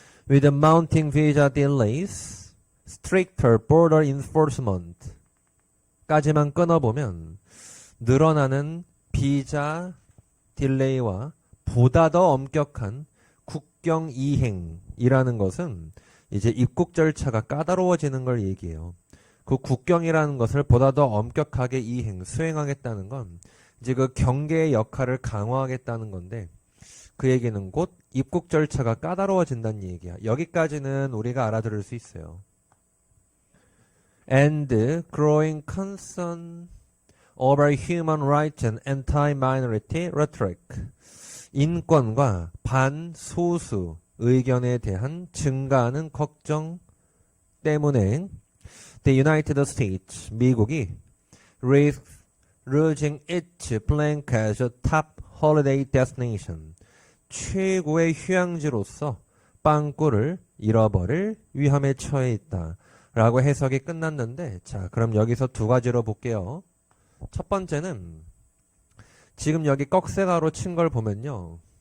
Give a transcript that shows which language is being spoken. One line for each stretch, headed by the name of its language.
English: With mounting visa delays, stricter border enforcement
Korean: 까지만 끊어보면 늘어나는 비자 딜레이와 보다 더 엄격한 국경 이행이라는 것은 이제 입국 절차가 까다로워지는 걸 얘기해요. 그 국경이라는 것을 보다 더 엄격하게 수행하겠다는 건 이제 그 경계의 역할을 강화하겠다는 건데 그 얘기는 곧 입국 절차가 까다로워진다는 얘기야. 여기까지는 우리가 알아들을 수 있어요.
English: And growing concern over human rights and anti-minority rhetoric.
Korean: 인권과 반소수 의견에 대한 증가하는 걱정 때문에
English: The United States,
Korean: 미국이
English: risks losing its blank as a top holiday destination.
Korean: 최고의 휴양지로서 빵꾸를 잃어버릴 위험에 처해 있다. 라고 해석이 끝났는데 자, 그럼 여기서 두 가지로 볼게요. 첫 번째는 지금 여기 꺽쇠가로 친 걸 보면요.